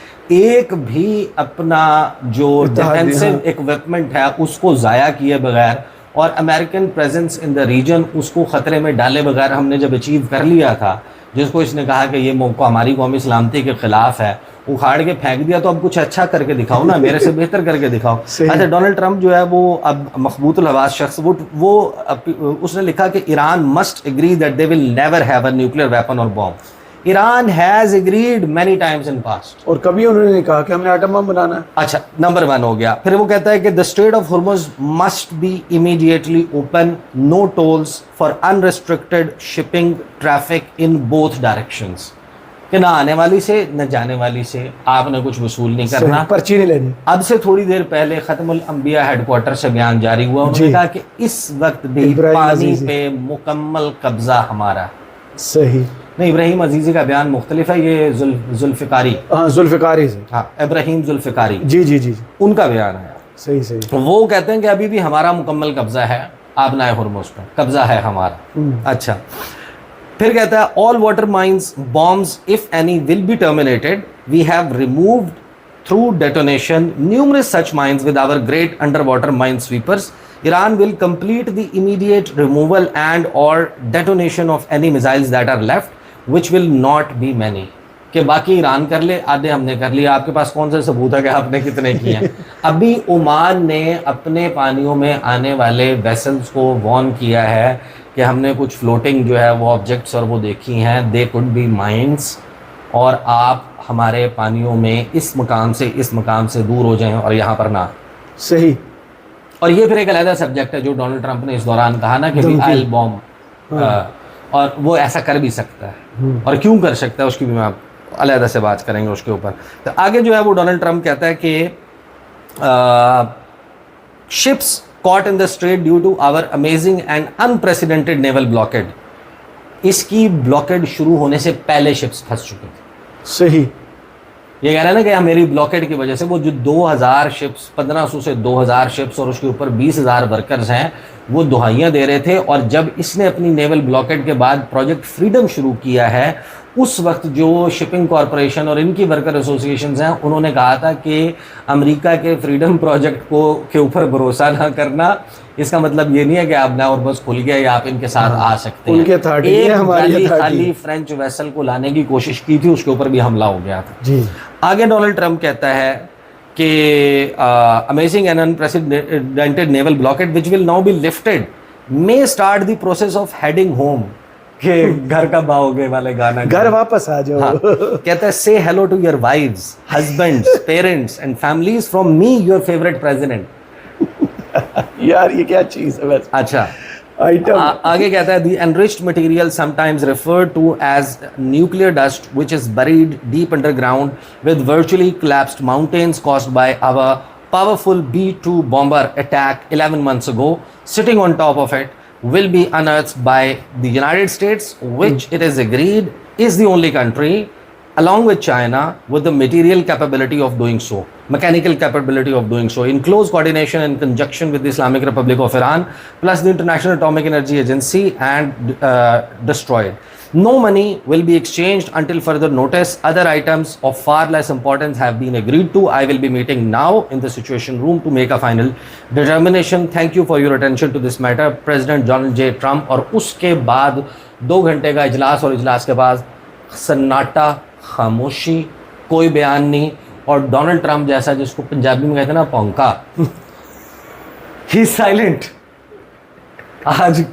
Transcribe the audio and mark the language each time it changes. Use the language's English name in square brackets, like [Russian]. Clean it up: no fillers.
[Urdu] ایک بھی اپنا جو ڈیفینسو اکوپمنٹ ہے اس کو ضائع کیے بغیر, اور American presence in the region اس کو خطرے میں ڈالے بغیر ہم نے جب اچیو کر لیا تھا, جس کو اس نے کہا کہ یہ موقع ہماری قومی سلامتی کے خلاف ہے, اکھاڑ کے پھینک دیا, تو اب کچھ اچھا کر کے دکھاؤ نا, میرے سے بہتر کر کے دکھاؤ. اچھا, ڈونلڈ ٹرمپ جو ہے وہ اب مخبوط الحواس شخص, وہ اس نے لکھا کہ [English] Iran must agree that they will never have a nuclear weapon [Urdu] اور boom. [English] Iran has agreed many times in past, [Urdu] اور کبھی انہوں نے نہیں کہا کہ ہم نے ایٹم بم بنانا ہے. اچھا, نمبر 1 ہو گیا. پھر وہ کہتا ہے کہ [English] the Strait of Hormuz must be immediately open, no tolls for unrestricted shipping traffic in both directions. [Urdu] کہ نہ آنے والی سے نہ جانے والی سے آپ نے کچھ وصول نہیں کرنا, پرچی نہیں لینی. اب سے تھوڑی دیر پہلے ختم الانبیاء ہیڈ کوارٹر سے بیان جاری ہوا, انہوں نے کہا کہ اس وقت بھی پانی پہ مکمل قبضہ ہمارا. صحیح. نہیں ابراہیم عزیزی کا بیان مختلف ہے, یہ ذوالفقاری, ہاں ذوالفقاری سے, ہاں ابراہیم ذوالفقاری, جی جی جی ان کا بیان ہے. صحیح صحیح. وہ کہتے ہیں کہ ابھی بھی ہمارا مکمل قبضہ ہے آبنائے ہرمز پر, قبضہ ہے ہمارا. اچھا پھر کہتا ہے [English] all water mines bombs if any will be terminated. We have removed through detonation numerous such mines with our great underwater mine sweepers. Iran will complete the immediate removal and or detonation of any missiles that are left, which will not be many. [Urdu] کہ باقی ایران کر لے, آدھے ہم نے کر لیا. آپ کے پاس کون سے ثبوت ہے کہ آپ نے کتنے کیے ہیں؟ ابھی عمان نے اپنے پانیوں میں آنے والے ویسلز کو وارن کیا ہے کہ ہم نے کچھ فلوٹنگ جو ہے وہ آبجیکٹس اور وہ دیکھی ہیں, [English] they could be mines, [Urdu] اور آپ ہمارے پانیوں میں اس مقام سے اس مقام سے دور ہو جائیں اور یہاں پر نہ. صحیح. اور یہ پھر ایک علیحدہ سبجیکٹ ہے جو ڈونلڈ ٹرمپ نے اس دوران کہا نا کہ آئل بوم, اور وہ ایسا کر بھی سکتا ہے, اور کیوں کر سکتا ہے اس کی بھی میں آپ علیحدہ سے بات کریں گے اس کے اوپر. تو آگے جو ہے وہ ڈونلڈ ٹرمپ کہتا ہے کہ ships [English] caught in the strait due to our amazing and unprecedented naval blockade. [Urdu] اس کی بلاکیڈ شروع ہونے سے پہلے شپس پھنس چکے تھے. صحیح. یہ کہہ رہا ہے نا کہ میری بلاکیڈ کی وجہ سے وہ جو 2000 شپس 1500 سے 2000 شپس اور اس کے اوپر 20,000 ورکرز ہیں وہ دہائیاں دے رہے تھے. اور جب اس نے اپنی نیول بلاکیڈ کے بعد پروجیکٹ فریڈم شروع کیا ہے, اس وقت جو شپنگ کارپوریشن اور ان کی ورکر ایسوسیشنز ہیں انہوں نے کہا تھا کہ امریکہ کے فریڈم پروجیکٹ کے اوپر بھروسہ نہ کرنا. اس کا مطلب یہ نہیں ہے کہ آپ نہ اور بس کھل گیا یا آپ ان کے ساتھ آ سکتے ہیں. ایک خالی فرینچ ویسل کو لانے کی کوشش کی تھی, اس کے اوپر بھی حملہ ہو گیا تھا. جی. آگے ڈونلڈ ٹرمپ کہتا ہے کہ [English] Amazing and unprecedented naval blockade which will now be lifted may start the process of heading home. [Urdu] کہ گھر کب آؤ گے والے گانا, گھر واپس آ جاؤ. کہتا ہے [English] say hello to your wives, husbands, parents and families from me, your favorite president. [Urdu] یار یہ کیا چیز ہے ویسے. اچھا آگے کہتا ہے [English] the enriched material sometimes referred to as nuclear dust which is buried deep underground with virtually collapsed mountains caused by our powerful B-2 bomber attack 11 months ago, sitting on top of it, will be unearthed by the United States, which it is agreed is the only country along with China with the material capability of doing so, mechanical capability of doing so, in close coordination and conjunction with the Islamic Republic of Iran plus the International Atomic Energy Agency, and destroyed. No money will be exchanged until further notice. Other items of far less importance have been agreed to. I will be meeting now in the Situation Room to make a final determination. Thank you for your attention to this matter. President Donald J. Trump. [Urdu] اور اس کے بعد 2 گھنٹے کا اجلاس, اور اجلاس کے بعد سناٹا, خاموشی, کوئی بیان نہیں. اور ڈونلڈ ٹرمپ جیسا جس کو پنجابی میں کہتے ہیں نا پونکا, [English] He silent. [Urdu] آج